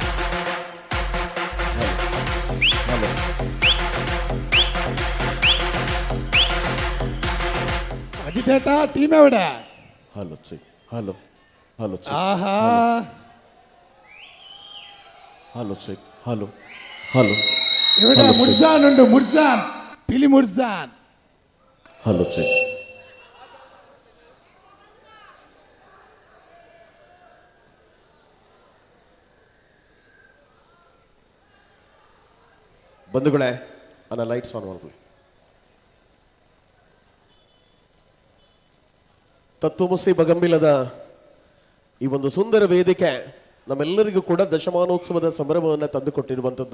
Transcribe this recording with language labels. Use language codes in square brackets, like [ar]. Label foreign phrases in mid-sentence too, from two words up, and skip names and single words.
[ml] അജിതേട്ടാ ടീം എവിടെ? ഹലോ ഹലോ ഹലോ ആഹാ ഹലോ ഹലോ ഹലോ ഇവിടെ മുർസാൻ ഉണ്ട്, മുർസാൻ പിലി മുർസാൻ. [kn] ഹലോ ಬಂಧುಗಳೇ, ಅನ್ನ [en] lights on [kn] ಮಾಡ್ಕೊಳ್ಳಿ. ತತ್ವಮಸಿ ಬಗಂಬಿಲದ ಈ ಒಂದು ಸುಂದರ ವೇದಿಕೆ ನಮ್ಮೆಲ್ಲರಿಗೂ ಕೂಡ ದಶಮಾನೋತ್ಸವದ ಸಂಭ್ರಮವನ್ನು ತಂದುಕೊಟ್ಟಿರುವಂಥದ್ದು.